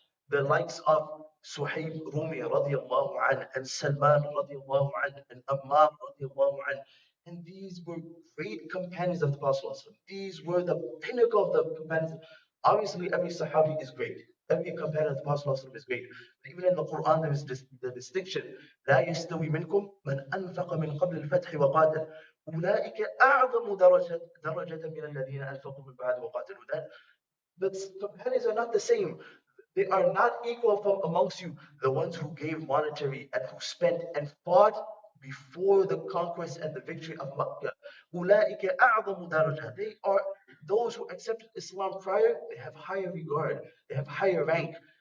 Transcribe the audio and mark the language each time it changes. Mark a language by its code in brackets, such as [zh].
[en] The likes of Suhaib Rumi radiallahu anh, and Salman radiallahu anh, and Ammar radiallahu anh. And these were great companions of the Prophet ﷺ. These were the pinnacle of the companions. Obviously, every Sahabi is great. Every companion of the Prophet ﷺ is great. But even in the Quran, there is the distinction. [ar] لا يستوي منكم من أنفق من قبل الفتح وقاتل أولئك أعظم درجة من الذين أنفقوا من بعد وقاتلوا. [en] That the companions are not the same. They are not equal from amongst you, the ones who gave monetary and who spent and fought before the conquest and the victory of Makkah. [ar] أُولَٰئِكَ أَعْظَمُ دَرَجَةً. [en] They are those who accepted Islam prior, they have higher regard, they have higher rank.